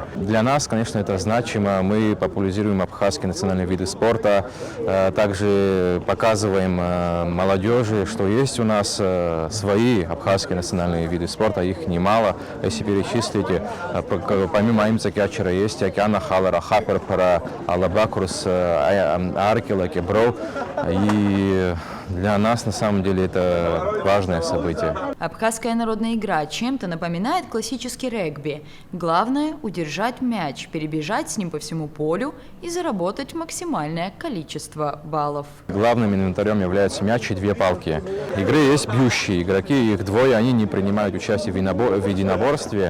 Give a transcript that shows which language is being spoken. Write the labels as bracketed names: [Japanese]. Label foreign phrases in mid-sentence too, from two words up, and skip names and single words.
[Russian] Для нас, конечно, это значимо. Мы популяризируем абхазские национальные виды спорта, также показываем молодежи, что есть у нас свои абхазские национальные виды спорта, их немало. Если перечислить, помимо амцакячера есть океана халара, хаперпара, алабакурс, аркела, кебро. И для нас, на самом деле, это важное событие. Абхазская народная игра чем-то напоминает классический регби. Главное – удержать мяч, перебежать с ним по всему полю и заработать максимальное количество баллов. Главным инвентарем являются мяч и 2 палки. Игры есть бьющие игроки, их двое, они не принимают участие в единоборстве.